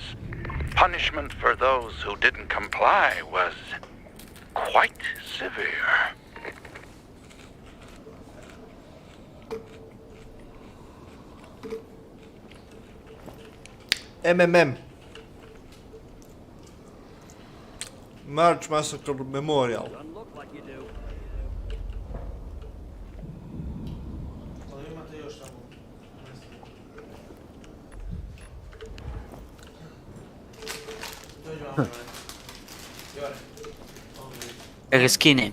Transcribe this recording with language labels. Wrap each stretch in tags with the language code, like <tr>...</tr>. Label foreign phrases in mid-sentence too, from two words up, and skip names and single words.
<en>Punishment for those who didn't comply was quite severe. MMM. March Massacre Memorial.</en> <hr>Ali imate još tamo. Dođi vamo, Jore. Jore. Ovdje. Da ga skinem.</hr>